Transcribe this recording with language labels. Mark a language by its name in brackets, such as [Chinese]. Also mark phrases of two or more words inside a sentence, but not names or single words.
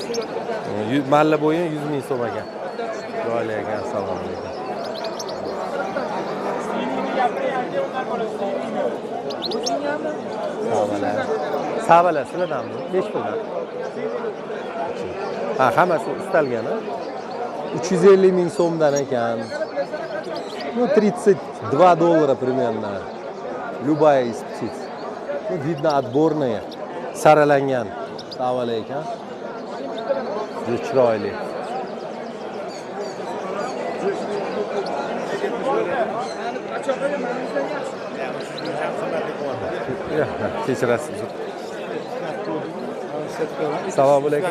[Uzbek] Malla bo'yin 100 ming so'm ekan. Chiroyli ekan, assalomu alaykum. Savalar sizlardanmi? Nech puldan? Ha, hammasi istalgan, ha? 350 ming so'mdan ekan. [Russian] Ну, $32 примерно. Любая из птиц. Ну, видно, отборная. [Uzbek] Saralangan. Savol ekan. Juda chiroyli. Kechirasiz. Assalomu alaykum.